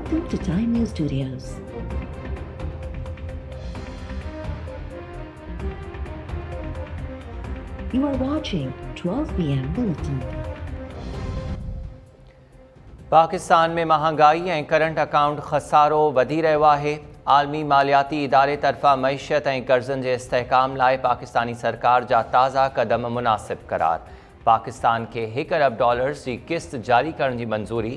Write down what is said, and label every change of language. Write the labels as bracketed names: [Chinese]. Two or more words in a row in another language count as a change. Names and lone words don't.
[English] to Time News Studios. You are watching 12 p.m. Bulletin. [Sindhi] पाकिस्तान में महांगाई ऐं [English] current account [Sindhi] खसारो वधी रहियो आहे। आलमी मालियाती इदारे तरफ़ां मईशत ऐं कर्ज़नि जे इस्तेहकाम लाइ पाकिस्तानी सरकार जा ताज़ा क़दम मुनासिब करार। पाकिस्तान खे $1 अरब जी क़िस्त जारी करण जी मंज़ूरी।